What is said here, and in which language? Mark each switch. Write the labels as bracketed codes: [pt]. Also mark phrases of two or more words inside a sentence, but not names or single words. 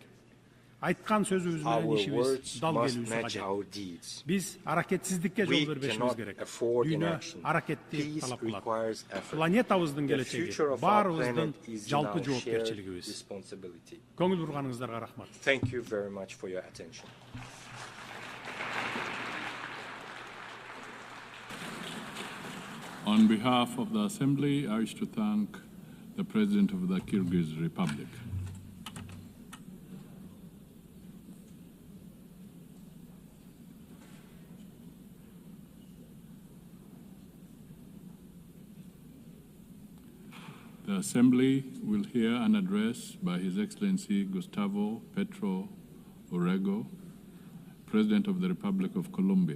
[ky] Айткан сөзүбүз менен ишибиз дал келүүсү кажет. Биз аракетсиздикке жол бербешибиз керек. Дүйнө аракетти талап кылат. Планетабыздын келечеги баарыбыздын жалпы жоопкерчилигибиз. Көңүл бурганыңыздарга рахмат. [en] Thank you very much for your attention. On behalf of the Assembly, I wish to thank the President of the Kyrgyz Republic. The Assembly will hear an address by His Excellency Gustavo Petro Urrego, President of the Republic of Colombia.